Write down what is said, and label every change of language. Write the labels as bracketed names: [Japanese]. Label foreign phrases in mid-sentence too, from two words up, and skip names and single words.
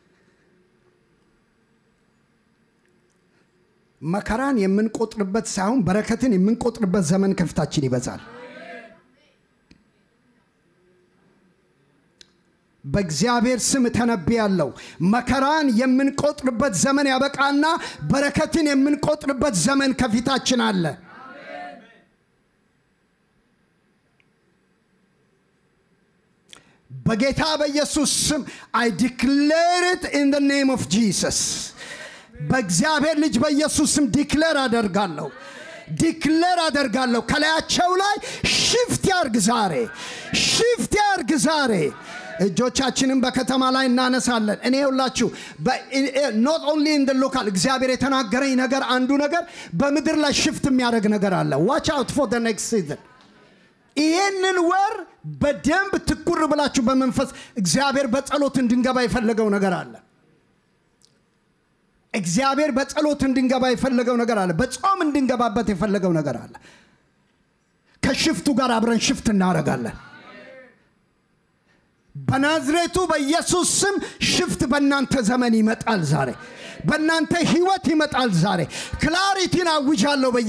[Amharic] መከራን የምንቆጥርበት ሳይሆን በረከትን የምንቆጥርበት ዘመን ከፊታችን ይበዛል። በእግዚአብሔር ስም ተነብያለሁ። መከራን የምንቆጥርበት ዘመን ያበቃና በረከትን የምንቆጥርበት ዘመን ከፊታችን አለ። በጌታ በኢየሱስ ስም [English] I declare it in the name of Jesus። [Amharic] በእግዚአብሔር ልጅ በኢየሱስ ስም ዲክሌር አደርጋለሁ። ከላያቸው ላይ ሽፍት ያርግ ዛሬ። እጆቻችንን በከተማ ላይ እናነሳለን። እኔ ሁላችሁ [English] not only in the local [Amharic] እግዚአብሔር የተናገረኝ ነገር አንዱ ነገር በምድር ላይ ሽፍት የሚያደርግ ነገር አለ። [English] watch out for the next season። [Amharic] ይሄንን ወር በደንብ ትኩር ብላችሁ በመንፈስ እግዚአብሔር በጸሎት እንድንገባ የፈለገው ነገር አለ። እግዚአብሔር በጸሎት እንድንገባ የፈለገው ነገር አለ። በጾም እንድንገባበት የፈለገው ነገር አለ። ከሽፍቱ ጋር አብረን ሽፍት እናደርጋለን። በናዝሬቱ በኢየሱስ ስም ሽፍት በእናንተ ዘመን ይመጣል ዛሬ። በእናንተ ህይወት ይመጣል ዛሬ። ክላሪቲን አውጃለሁ